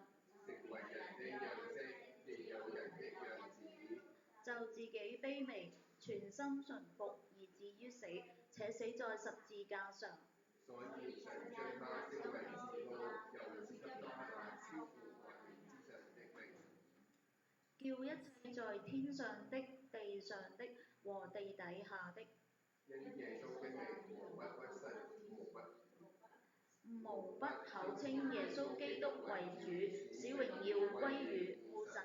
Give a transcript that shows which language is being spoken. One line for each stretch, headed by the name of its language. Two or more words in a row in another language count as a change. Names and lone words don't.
Chinese: 成為人的樣式，亦有人的樣子，就自己卑微，全心順服，以至於死，且死在十字架上。所以神將他升為至高，又賜給他那超乎萬名之上的名。叫一切在天上的、地上的和地底下的，因耶穌的名，無不屈膝，無不口稱耶穌基督為主，使榮耀歸於父神。